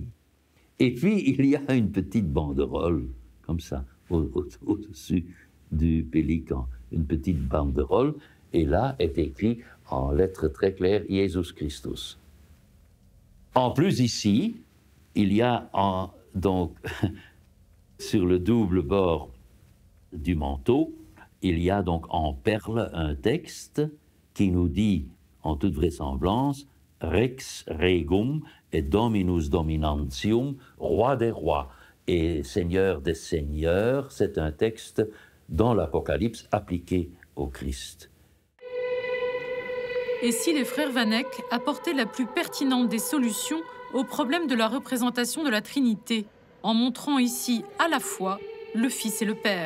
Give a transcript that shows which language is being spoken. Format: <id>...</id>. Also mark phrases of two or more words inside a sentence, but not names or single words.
<fr>Et puis, il y a une petite banderole, comme ça, au-dessus du pélican, une petite banderole, et là est écrit en lettres très claires « Jésus Christus ». En plus, ici, il y a donc, sur le double bord du manteau, il y a donc en perles un texte qui nous dit, en toute vraisemblance, «</fr> <la>Rex regum et dominus dominantium »,</la> <fr>roi des rois et seigneur des seigneurs. C'est un texte dans l'Apocalypse appliqué au Christ. Et si les frères Van Eyck apportaient la plus pertinente des solutions au problème de la représentation de la Trinité, en montrant ici à la fois le Fils et le Père.</fr>